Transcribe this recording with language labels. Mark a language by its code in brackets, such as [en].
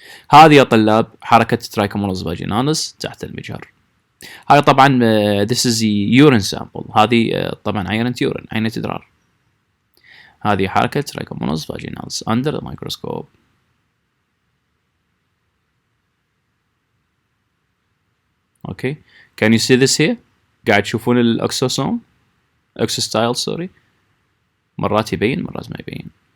[ar] هذه يا طلاب حركة Trichomonas Vaginalis تحت المجهر. هاي طبعا [en] this is the urine sample. [ar] هذه طبعا عينة urine، عينة إدرار. هذه حركة [en] Trichomonas Vaginalis under the microscope. Okay, can you see this here؟ [ar] قاعد تشوفون الأكسوسوم، أكسوستايل سوري، مرات يبين مرات ما يبين.